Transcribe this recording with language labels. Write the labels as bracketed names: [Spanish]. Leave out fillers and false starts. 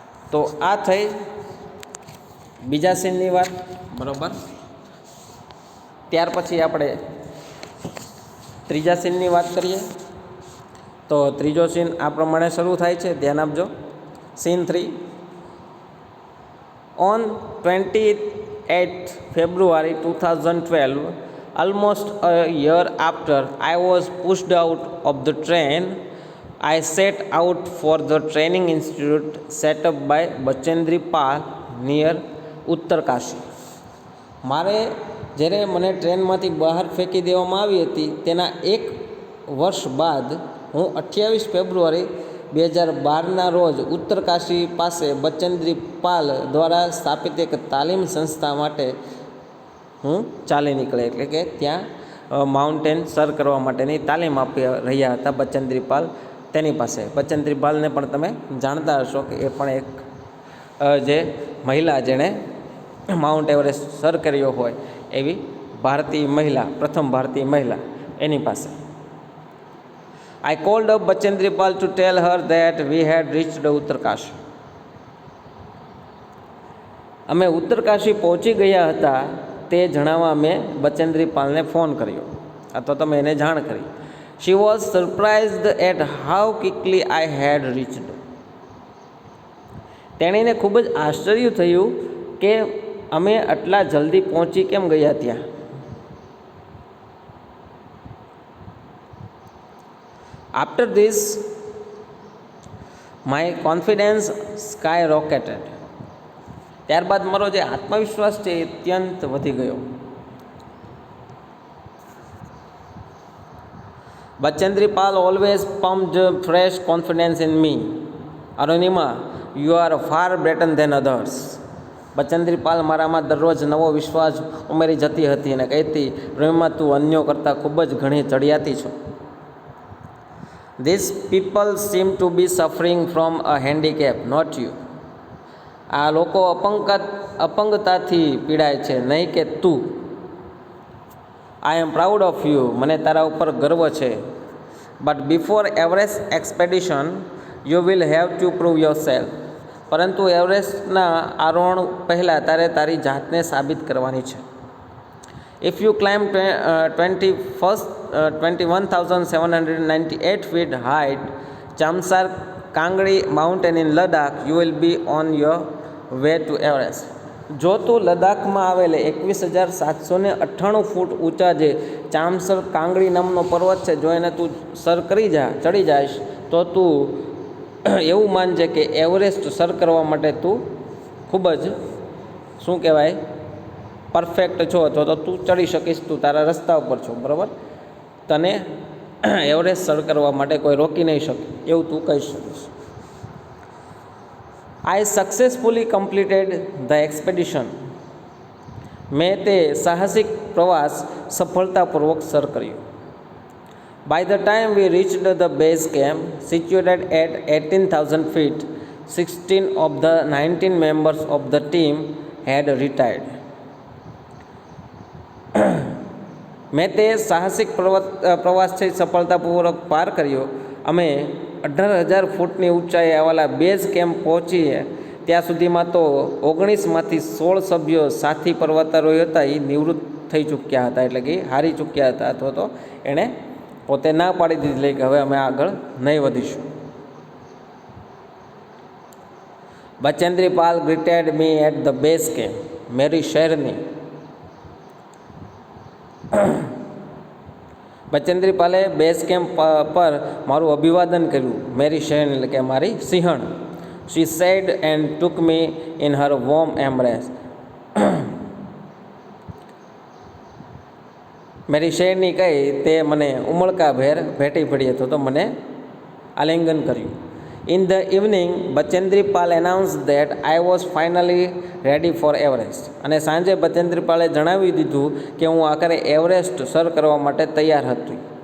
[Gujarati] તો આ થઈ બીજા સીનની વાત, બરાબર. ત્યાર પછી આપણે ત્રીજા સીનની વાત કરીએ. તો ત્રીજો સીન આ પ્રમાણે શરૂ થાય છે, ધ્યાન આપજો. Scene 3. [English] On 28th February 2012, almost a year after I was pushed out of the train, I set out for the training institute set up by Bachendri Pal near Uttarkashi. [Gujarati] મારે જ્યારે મને ટ્રેનમાંથી બહાર ફેંકી દેવામાં આવી હતી તેના એક વર્ષ બાદ હું 28 ફેબ્રુઆરી 2012ના રોજ ઉત્તરકાશી પાસે બચેન્દ્રી પાલ દ્વારા સ્થાપિત એક તાલીમ સંસ્થા માટે હું ચાલી નીકળ્યા. એટલે કે ત્યાં માઉન્ટેન સર કરવા માટેની તાલીમ આપી રહ્યા હતા બચેન્દ્રી પાલ તેની પાસે. બચેન્દ્રી પાલને પણ તમે જાણતા હશો કે એ પણ એક જે મહિલા જેણે માઉન્ટ એવરેસ્ટ સર કર્યો હોય એવી ભારતીય મહિલા, પ્રથમ ભારતીય મહિલા, એની પાસે. [English] I called up Bachendri Pal to tell her that we had reached Uttarkashi. [Gujarati] અમે ઉત્તરકાશી પહોંચી ગયા હતા તે જણાવવા મેં બચેન્દ્રી પાલને ફોન કર્યો અથવા તો મેં એને જાણ કરી. [English] She was surprised at how quickly I had reached. [Gujarati] તેણીને ખૂબ જ આશ્ચર્ય થયું કે અમે આટલા જલ્દી પહોંચી કેમ ગયા ત્યાં. [English] After this, my confidence skyrocketed. [Gujarati] ત્યારબાદ મારો જે આત્મવિશ્વાસ છે એ અત્યંત વધી ગયો. [English] Bachendri Pal always pumped fresh confidence in me. Arunima, you are far better than others. [Gujarati] Bachendri Pal મારામાં દરરોજ નવો વિશ્વાસ ઉમેરી જતી હતી અને કહેતી, અરુણિમા, તું અન્યો કરતાં ખૂબ જ ઘણી ચડિયાતી છો. [English] These people seem to be suffering from a handicap, not you. [Gujarati] આ લોકો અપંગતાથી પીડાય છે, નહીં કે તું. [English] I am proud of you. [Gujarati] મને તારા ઉપર ગર્વ છે. [English] But before Everest expedition, you will have to prove yourself. [Gujarati] પરંતુ એવરેસ્ટના આરોહણ પહેલાં તારે તારી જાતને સાબિત કરવાની છે. [English] If you climb 21,798 feet height Chamsar Kangri mountain in Ladakh, you will be on your way to Everest. [Gujarati] જો તું લદ્દાખમાં આવેલે 21,798 ફૂટ ઊંચા જે ચામસર કાંગડી નામનો પર્વત છે, જો એને તું સર ચડી જઈશ તો તું એવું માનજે કે એવરેસ્ટ સર કરવા માટે તું ખૂબ જ શું કહેવાય પરફેક્ટ છો, અથવા તો તું ચડી શકીશ, તું તારા રસ્તા ઉપર છો, બરાબર. તને એવરેસ્ટ સર કરવા માટે કોઈ રોકી નહીં શકે એવું તું કહી શકીશ. [English] I successfully completed the expedition. [Gujarati] મેં તે સાહસિક પ્રવાસ સફળતાપૂર્વક સર કર્યો. [English] By the time we reached the base camp, situated at 18,000 feet, 16 of the 19 members of the team had retired. [Gujarati] મેં તે સાહસિક પ્રવાસ છે સફળતાપૂર્વક પાર કર્યો. અમે 18,000 ફૂટની ઊંચાઈએ આવેલા બેઝ કેમ્પ પહોંચીએ ત્યાં સુધીમાં તો 19માંથી 16 સભ્યો સાથી પર્વતારોહી હતા એ નિવૃત્ત થઈ ચૂક્યા હતા, એટલે કે હારી ચૂક્યા હતા, અથવા તો એણે પોતે ના પાડી દીધી કે હવે અમે આગળ નહીં વધીશું. Bachendri Pal [English] Greeted me at the base camp. [Hindi] મેરી શહેરની [Gujarati] બચેન્દ્રી પાલે બેઝ કેમ્પ પર મારું અભિવાદન કર્યું. [Hindi] મેરી શહેર [Gujarati] એટલે કે મારી સિંહણ. [English] She said and took me in her warm embrace. [Hindi] મેરી શહેરની [Gujarati] કહી તે મને ઉમળકાભેર ભેટી પડી હતો તો મને આલિંગન કર્યું. [English] In the evening, Bachendri Pal announced that I was finally ready for Everest. [Gujarati] અને સાંજે બચેન્દ્રી પાલે જણાવી દીધું કે હું આખરે એવરેસ્ટ સર કરવા માટે તૈયાર છું.